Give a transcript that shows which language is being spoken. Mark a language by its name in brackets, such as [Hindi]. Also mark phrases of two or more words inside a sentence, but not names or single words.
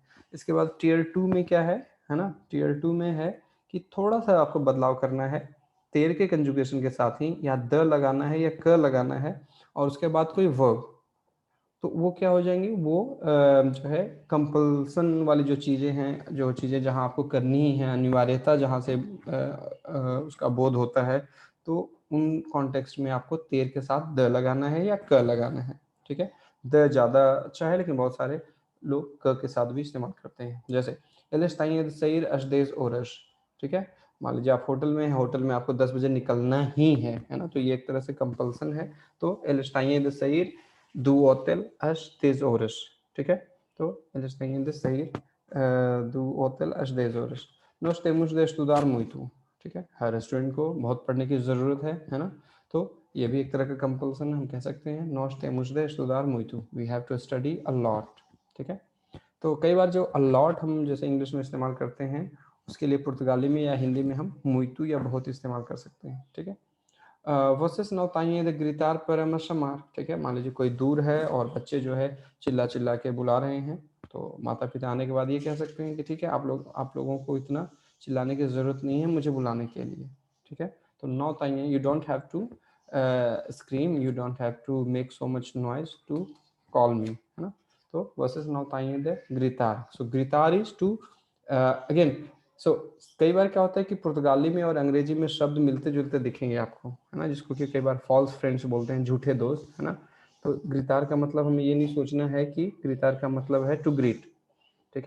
[Hindi] इसके बाद टीयर 2 में क्या है ना, टीयर 2 में है कि थोड़ा सा आपको बदलाव करना है, तेर के कंजुगेशन के साथ ही या द लगाना है या क लगाना है, और उसके बाद कोई वर्ब, तो वो क्या हो जाएंगी, वो जो है कंपल्सन वाली जो चीज़ें हैं, जो चीज़ें जहाँ आपको करनी ही है, अनिवार्यता जहाँ से उसका बोध होता है, तो उन कॉन्टेक्स्ट में आपको तेर के साथ द लगाना है या क लगाना है। ठीक है, द ज़्यादा अच्छा है, लेकिन बहुत सारे लोग क के साथ भी इस्तेमाल करते हैं। जैसे [Portuguese] eles têm sair às dez horas. [Hindi] ठीक है, मान लीजिए आप होटल में हैं, होटल में आपको 10 बजे निकलना ही है ना, तो ये एक तरह से कंपल्सन है। [Portuguese] तो eles têm sair do hotel às 10 horas। [Hindi] ठीक है, [Portuguese] तो eles têm de sair do hotel às 10 horas। nós temos de estudar muito। [Hindi] ठीक है, हर स्टूडेंट को बहुत पढ़ने की ज़रूरत है ना, तो ये भी एक तरह का कंपल्सन हम कह सकते हैं, [Portuguese] nós temos de estudar muito, [English] we have to study a lot। [Hindi] ठीक है, तो कई बार जो [English] a lot [Hindi] हम जैसे इंग्लिश में इस्तेमाल करते हैं, उसके लिए पुर्तगाली में या हिंदी में हम muito या बहुत इस्तेमाल कर सकते हैं। ठीक है, [Portuguese] vocês não têm de gritar para me chamar। [Hindi] ठीक है, मान लीजिए कोई दूर है और बच्चे जो है चिल्ला चिल्ला के बुला रहे हैं, तो माता पिता आने के बाद ये कह सकते हैं कि ठीक है, आप लोगों को इतना चिल्लाने की ज़रूरत नहीं है मुझे बुलाने के लिए, ठीक है। [Portuguese] तो não têm, [English] you don't have to scream, you don't have to make so much noise to call me, [Hindi] है ना। [Portuguese] तो vocês não têm de gritar, [English] so gritar is to again. [Hindi] सो कई बार क्या होता है कि पुर्तगाली में और अंग्रेजी में शब्द मिलते जुलते दिखेंगे आपको, है ना, जिसको कि कई बार [English] false friends [Hindi] बोलते हैं, झूठे दोस्त, है ना। तो ग्रितार का मतलब हमें ये नहीं सोचना है कि ग्रितार का मतलब है [English] to greet, [Hindi] ठीक है।